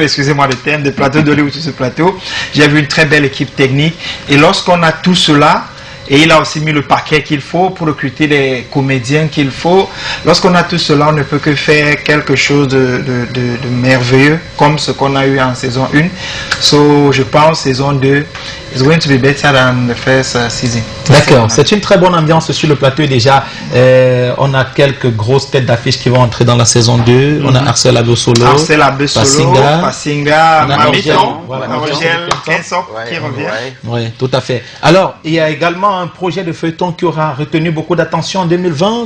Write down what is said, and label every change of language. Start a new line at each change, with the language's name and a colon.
French: Excusez-moi le terme, des plateaux d'Hollywood sur ce plateau. J'ai vu une très belle équipe technique. Et lorsqu'on a tout cela, et il a aussi mis le paquet qu'il faut pour recruter les comédiens qu'il faut. Lorsqu'on a tout cela, on ne peut que faire quelque chose de merveilleux, comme ce qu'on a eu en saison 1.
English: So,
French: je pense
English: saison 2 is going to be better than the first season.
French: D'accord, c'est une très bonne ambiance sur le plateau déjà. On a quelques grosses têtes d'affiche qui vont entrer dans la saison 2. On a Arcel Abosolo, Passinga, Mamiton, Rogel Kensok qui revient. Oui, tout à fait. Alors, il y a également un projet de feuilleton qui aura retenu beaucoup d'attention en 2020.